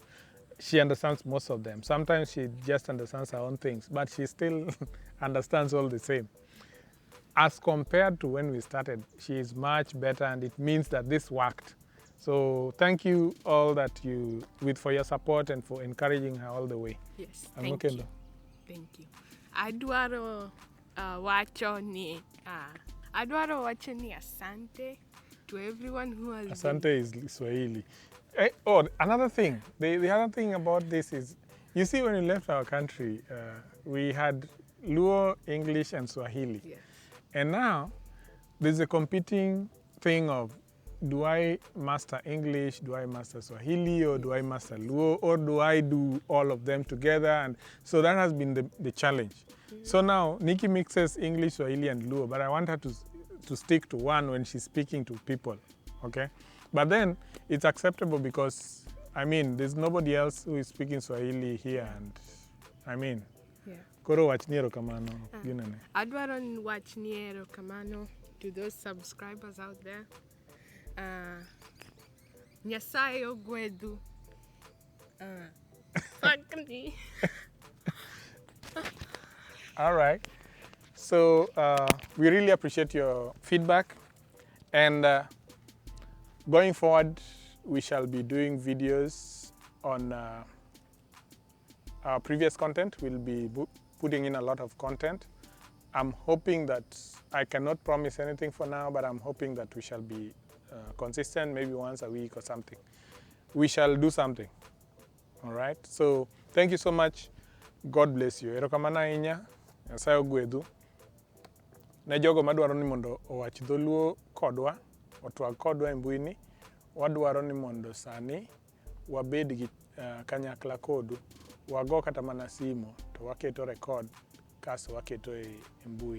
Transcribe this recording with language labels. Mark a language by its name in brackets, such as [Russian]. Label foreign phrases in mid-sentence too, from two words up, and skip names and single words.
[English] She understands most of them. Sometimes she just understands her own things, but she still understands all the same. As compared to when we started, she is much better, and it means that this worked. So thank you all for your support and for encouraging her all the way. Yes, Thank you. Thank you. [Luo (Kenya and Tanzania)] Adwaro wacho ni adwaro wacho ni asante [English] to everyone who has Asante is Swahili. Oh, another thing. The other thing about this is, you see, when we left our country, we had Luo, English, and Swahili. Yes. And now there's a competing thing of, do I master English, do I master Swahili, or do I master Luo, or do I do all of them together? And so that has been the challenge. So now Nikki mixes English, Swahili, and Luo, but I want her to stick to one when she's speaking to people, okay? But then it's acceptable because, I mean, there's nobody else who is speaking Swahili here, and I mean, Yeah. [Luo (Kenya and Tanzania)] koro wach ni erokamano, ginene. Adwaro ni wach ni erokamano [English] to those subscribers out there. [Luo (Kenya and Tanzania)] Nyasaye ogwedhu. [English] Fuck me. All right. So we really appreciate your feedback. And going forward, we shall be doing videos on our previous content. We'll be putting in a lot of content. I'm hoping that, I cannot promise anything for now, but I'm hoping that we shall be consistent, maybe once a week or something. We shall do something. All right. So thank you so much. God bless you. [Luo (Kenya and Tanzania)] Erokamano ahinya. Nyasaye ogwedhu. Ne jogo madwaro ni mondo owach dholuo kodwa, otwag kodwa e mbui ni, wadwaro ni mondo sani wabed gi kanyakla kodu, wago kata mana simo to waketo record kaso waketo e mbui.